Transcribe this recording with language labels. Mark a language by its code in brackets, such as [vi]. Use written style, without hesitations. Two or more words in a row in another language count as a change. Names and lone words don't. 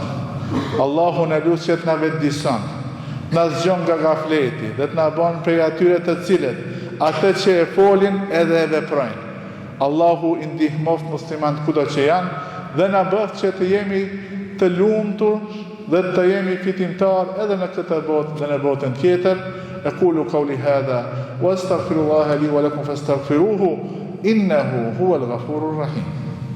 [sq] Allahu na lut që të na vetëdijson. Na zgjon nga gafleti dhe të na bën prej atyre të cilët atë që e folin edhe e veprojnë. Allahu i ndihmoft muslimanët kudo që janë dhe na bëft që të jemi të lumtur dhe të jemi fitimtar edhe në këtë botë dhe në botën tjetër. [ar] أقول قولي هذا وأستغفر الله لي ولكم فاستغفروه إنه هو الغفور الرحيم.